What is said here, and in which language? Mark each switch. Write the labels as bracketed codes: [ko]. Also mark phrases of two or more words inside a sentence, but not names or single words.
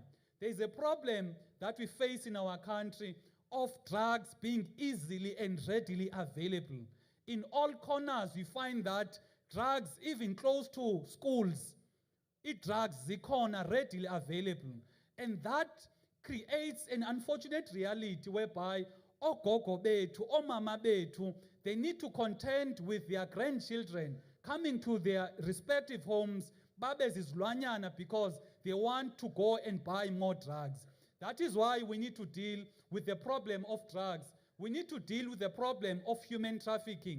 [en] There's a problem that we face in our country of drugs being easily and readily available. In all corners, we find that drugs, even close to schools, drugs zikhona readily available. And that creates an unfortunate reality whereby [zu] ogogo bethu, omama bethu, [en] they need to contend with their grandchildren coming to their respective homes, [zu] babe zizilwanyana, [en] because they want to go and buy more drugs. That is why we need to deal with the problem of drugs. We need to deal with the problem of human trafficking.